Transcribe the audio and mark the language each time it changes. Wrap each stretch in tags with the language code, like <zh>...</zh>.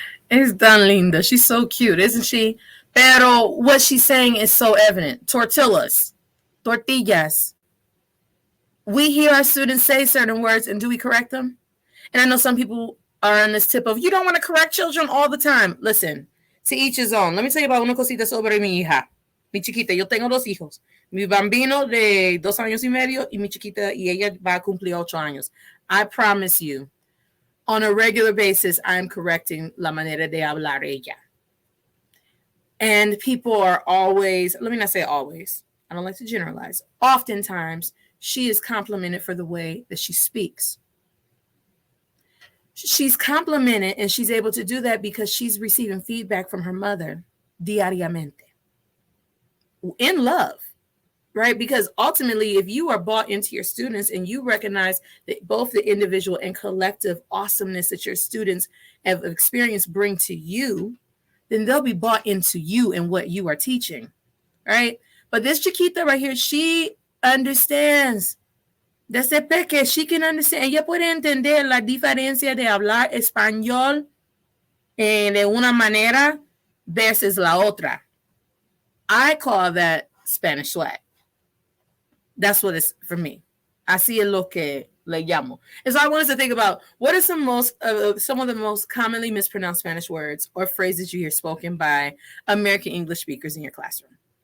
<en>It's</en> <es>tan linda.</es> <en>She's so cute, isn't she? Pero what she's saying is so evident. Tortillas. Tortillas. We hear our students say certain words, and do we correct them? And I know some people are on this tip of, you don't want to correct children all the time. Listen, to each his own. Let me tell you about</en> <es>una cosita sobre mi hija. Mi chiquita, yo tengo 2 hijos. Mi bambino de 2 años y medio y mi chiquita, y ella va a cumplir 8 años.</es> <en>I promise you, on a regular basis, I'm correcting</en> <es>la manera de hablar ella.</es> <en>And people are always, let me not say always, I don't like to generalize. Oftentimes, she is complimented for the way that she speaks. She's complimented, and she's able to do that because she's receiving feedback from her mother diariamente. In love, right? Because ultimately, if you are bought into your students and you recognize that both the individual and collective awesomeness that your students have experienced bring to you, then they'll be bought into you and what you are teaching, right? But this chiquita right here, she understands</en> <es>Desde que</es> <en>she can understand,</en> <es>ella puede entender la diferencia de hablar español de una manera versus la otra.</es> <en>I call that Spanish swag. That's what it's for me.</en> <es>Así es lo que le llamo.</es> <en>And so I want us to think about what are some of the most commonly mispronounced Spanish words or phrases you hear spoken by American English speakers in your classroom.</en>